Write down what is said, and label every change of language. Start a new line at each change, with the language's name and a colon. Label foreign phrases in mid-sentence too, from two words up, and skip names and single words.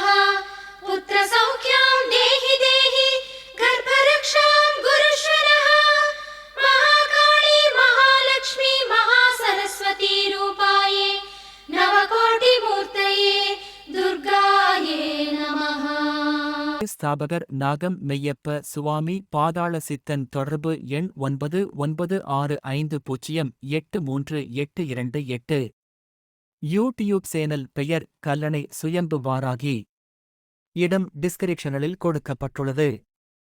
Sanskrit: पुत्रसौख्यं देहि देहि गर्भरक्षां गुरुष्व नः। महाकाली महालक्ष्मी महासरस्वती रूपाये नवकोटिमूर्तये दुर्गाये नमः।
Tamil: ஸ்தாபகர் நாகம் மெய்யப்ப சுவாமி பாதாள சித்தன் தொடர்பு எண் 9965083828. யூடியூப் சேனல் பெயர் கல்லணை சுயம்பு வாராகி. இடம் டிஸ்கிரிப்ஷனில் கொடுக்கப்பட்டுள்ளது.